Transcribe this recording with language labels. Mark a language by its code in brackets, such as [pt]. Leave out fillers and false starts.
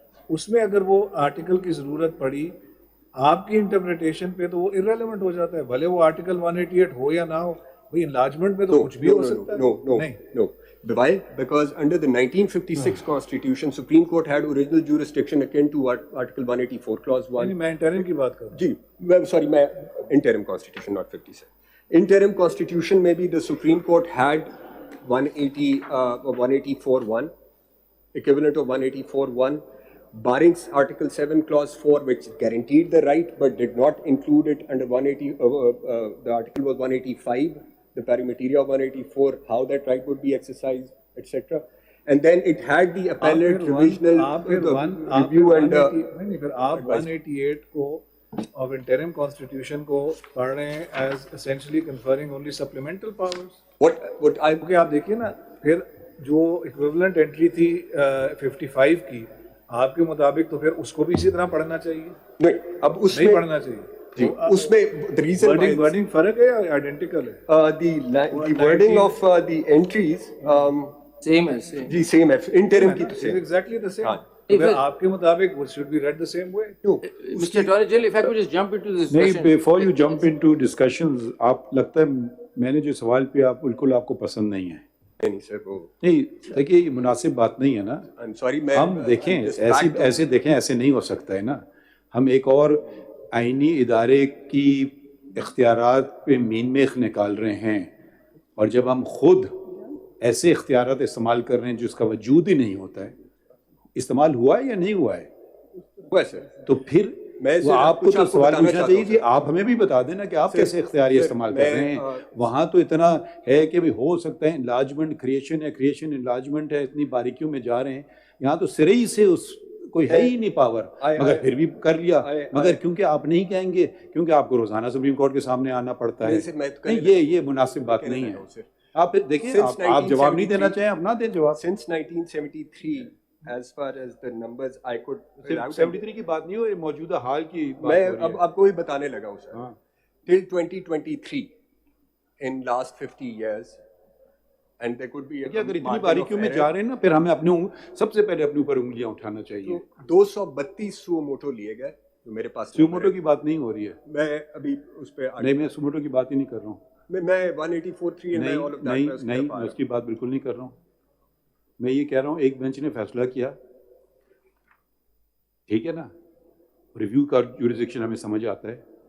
[ur] اس میں اگر وہ آرٹیکل کی ضرورت پڑی آپ کی انٹرپریٹیشن پہ تو وہ irrelevant ہو جاتا ہے, بھلے وہ آرٹیکل 188 ہو یا نہ ہو. بھائی انلارجمنٹ میں تو کچھ بھی ہو سکتا ہے. [en] No. Why? Because under the 1956 Constitution, Supreme Court had original jurisdiction akin to Article 184, Clause 1. [ur] میں انٹرم کی بات کر رہا ہوں. [en] جی, sorry, میں interim Constitution, not 56. Interim Constitution میں بھی the Supreme Court had 184(1), equivalent of 184(1), barring Article 7, Clause 4, which guaranteed the right but did not include it under 180. The article was 185. The parameteria of 184, how that right would be exercised, etc. And then it had the appellate revisional review and. [ur] پھر آپ 188 کو [en] of interim constitution [ur] کو پڑھ رہے ہیں [en] as essentially conferring only supplemental powers. What I [ur] okay, آپ دیکھیے نا, پھر جو equivalent entry تھی 55 کی, آپ کے مطابق تو پھر اس کو بھی اسی طرح پڑھنا چاہیے. نہیں, اب اس نہیں پڑھنا چاہیے. جی, اس میں wording فرق ہے یا آئیڈینٹیکل ہے؟ [en] the wording of the entries [ur] same ہے. جی same ہے, interim کی تو same. [en] Exactly the same. [ur] اگر آپ کے مطابق [en] it should be read the same way. Mr. Attorney General, if I could just jump into this [ur] نہیں, [en] discussion. before you jump into discussions, [ur] آپ لگتا ہے میں نے جو سوال پہ آپ بالکل آپ کو پسند نہیں ہے. نہیں سر, وہ نہیں دیکھیے یہ مناسب بات نہیں ہے نا. ہم دیکھیں ایسے دیکھیں, ایسے نہیں ہو سکتا ہے نا. ہم ایک اور آئینی ادارے کی اختیارات پہ مین میخ نکال رہے ہیں, اور جب ہم خود ایسے اختیارات استعمال کر رہے ہیں جس کا وجود ہی نہیں ہوتا ہے, استعمال ہوا ہے یا نہیں ہوا ہے, تو پھر وہ آپ کو تو سوال پوچھنا چاہیے کہ آپ ہمیں بھی بتا دینا کہ آپ کیسے اختیاری استعمال کر رہے ہیں. وہاں تو اتنا ہے کہ بھی ہو سکتا ہے انلارجمنٹ کریشن ہے, کریشن انلارجمنٹ ہے, اتنی باریکیوں میں جا رہے ہیں. یہاں تو سرے ہی سے اس کوئی ہے ہی نہیں پاور, مگر پھر بھی کر لیا. مگر کیونکہ آپ نہیں کہیں گے, کیونکہ آپ کو روزانہ سپریم کورٹ کے سامنے آنا پڑتا ہے. یہ مناسب بات نہیں ہے. آپ دیکھیں, آپ جواب نہیں دینا چاہیں, آپ نہ دیں جواب. [en] Since 1973 as far as the numbers I could [ur] 73 کی بات نہیں ہو, یہ موجودہ حال کی بات میں ہو رہی ہے. اب آپ کو بھی بتانے لگا ہوں سر. [en] Till 2023 in last 50 years and there could be [ur] اگر اتنی باریکیوں میں جا رہے ہیں نا, پھر ہمیں اپنے سب سے پہلے اپنے اوپر انگلیاں اٹھانا چاہیے. 232 سو موٹو لیے گئے جو میرے پاس. سو موٹو کی بات نہیں ہو رہی ہے, میں ابھی اس پہ نہیں, میں سو موٹو کی بات ہی نہیں کر رہا ہوں. میں 184.3 نہیں, میں اس کی بات بالکل نہیں کر رہا ہوں. میں یہ کہہ رہا ہوں ایک بینچ نے فیصلہ کیا, ٹھیک ہے نا, ریویو کا جوریسڈکشن ہمیں سمجھ آتا ہے.